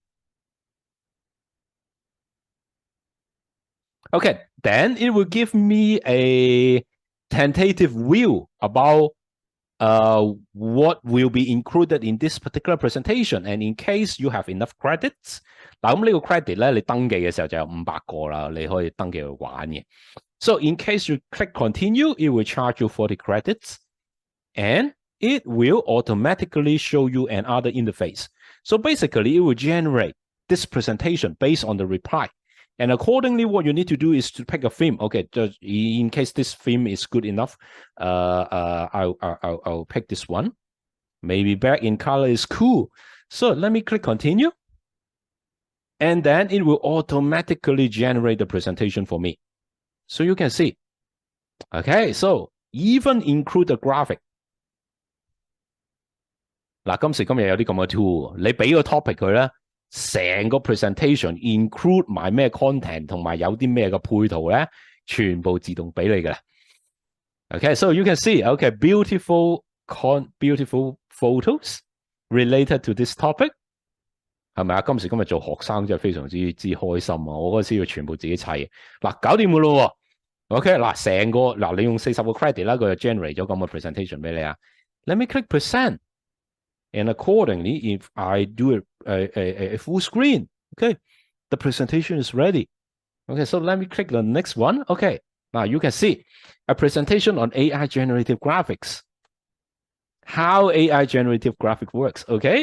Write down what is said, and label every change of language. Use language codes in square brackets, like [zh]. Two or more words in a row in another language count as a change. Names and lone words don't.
[en] Okay, then it will give me a tentative view about what will be included in this particular presentation. And in case you have enough credits, [yue] 嗱咁呢個 credit 咧，你登記嘅時候就有500個啦，你可以登記去玩嘅。 [en] So in case you click continue, it will charge you 40 credits, and it will automatically show you another interface. So basically, it will generate this presentation based on the reply. And accordingly, what you need to do is to pick a theme. Okay, just in case this theme is good enough, I'll pick this one. Maybe black in color is cool. So let me click continue. And then it will automatically generate the presentation for me. So you can see. Okay, so even include the graphic. [yue] 嗱，今時今日有啲咁嘅 tool， 你俾個 topic 佢咧，成個 [en] presentation include [yue] 埋咩 content 同埋有啲咩嘅配圖咧，全部自動俾你嘅啦。 [en] Okay, so you can see, okay, beautiful photos related to this topic. [yue] 係咪啊？今時今日做學生真係非常之開心啊！我嗰時要全部自己砌，嗱搞掂㗎咯喎。OK， 嗱成個嗱你用40個 credit 啦，佢就 generate 咗咁嘅 presentation 俾你啊。 [en] Let me click present, and accordingly, if I do a full screen, okay, the presentation is ready. Okay, so let me click the next one. Okay, now you can see a presentation on AI generative graphics. How AI generative graphic works, okay?